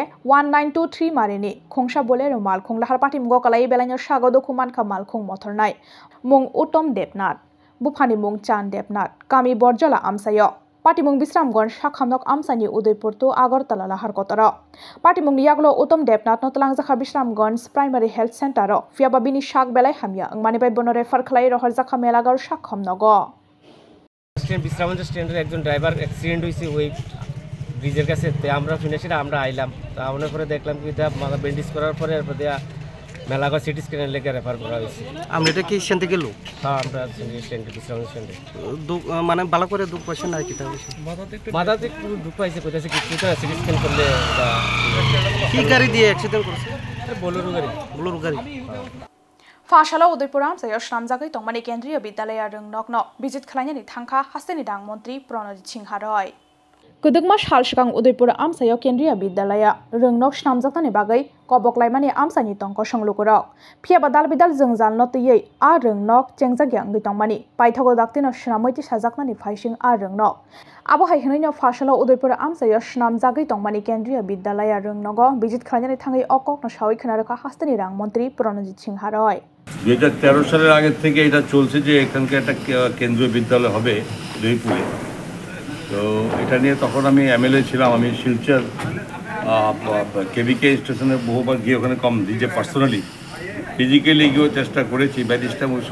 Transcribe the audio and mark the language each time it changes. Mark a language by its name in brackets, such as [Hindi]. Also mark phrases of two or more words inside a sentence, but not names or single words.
[Kok Borok] 1923 marini khungsa bolero mal khunglahar party mungo kalai belai no sago dokuman kamal khung mothornai mung utom debnat bufani mung chan debnat kami borjala amsayo Party mung bisramgon sakhamnok amsani udaipur to agartala lahar kotara Party mung yaglo utom debnat no talangjakha bisramgon [English] primary health center [Kok Borok] ro fiaba bini sak belai hamya angmani bai bono refer khlai rohar jakha melagar sakhamnogo [Bangla] স্ট্যান্ড বিশ্রামঞ্চ স্ট্যান্ডের একজন ড্রাইভার অ্যাক্সিডেন্ট হয়েছে ওই ব্রিজের কাছে আমরা ফিনিশে আমরা আইলাম তা আমরা পরে দেখলাম কি মাথা ব্যান্ডেজ করার পরে এরপরে মেলাগড় [English] CT scan's [Bangla] লেগে রেফার করা হয়েছে আমরা এটা কি স্ট্যান্ডে গেল হ্যাঁ আমরা স্ট্যান্ডে বিশ্রামঞ্চ স্ট্যান্ডে মানে ভালো করে দুঃখ পাইছে না কি তাহলে মাথাতে একটু দুঃখ পাইছে কোথায় কিছু তো [English] CT scan [Bangla] করলে কি গাড়ি দিয়ে অ্যাক্সিডেন্ট করেছে বোলেরো গাড়ি [Kok Borok] Fashalo Udaipuram sayo shramjagai tongmani kendriya bidyalaya rungnokno visit khlainani thangkha hasteni dang montri Pranojit Singha Roy Kudugma shalshikang Udaipur amsayo kendriya bidyalaya rungnok shramjaknani bagai koboklaimani amsani tongko songlugurok phiaba dalbidal jongjal notiyei a rungnok chengjagyang gitongmani paithago daktino shnamoiti sajaknani phaising a rungnok abo haihinaino Fashalo Udaipur amsayo shramjagai tongmani kendriya bidyalaya rungnogo visit khlainani thangai okokno sawi khnaraka hasteni dang montri Pranojit Singha Roy [Bangla] 2013 সালের আগে থেকে এটা চলছে যে এখানকার একটা কেন্দ্রীয় বিদ্যালয় হবে উদয়পুরে তো এটা নিয়ে তখন আমি এমএলএ ছিলাম আমি শিলচর কেবিকে স্টেশনে বহুবার গিয়ে ওখানে কম দিই যে [English] personally physically [Bangla] গিয়েও চেষ্টা করেছি ব্যারিস্টার ওই